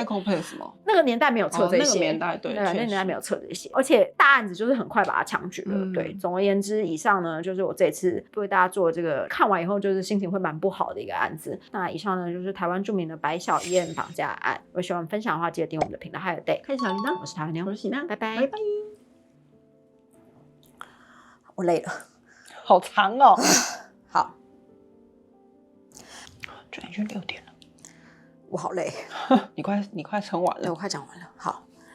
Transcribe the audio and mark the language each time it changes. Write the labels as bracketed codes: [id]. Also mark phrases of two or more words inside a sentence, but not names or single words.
[zh] 那個年代沒有測這些，那個年代對，那個年代沒有測這些，而且大案子就是很快把它槍決了。对，總而言之，以上呢就是我這次為大家做這個看完以後就是心情會蠻不好的一個案子。那以上呢就是台灣著名的白小燕綁架案。如果喜歡分享的話，記得訂閱我們的頻道，還有 Day 開小鈴鐺。我是台灣妞，我是喜娜，拜拜拜拜。我累了，好長哦。好，就已經6點了。我好累。你快撐完了。对，我快講完了。好。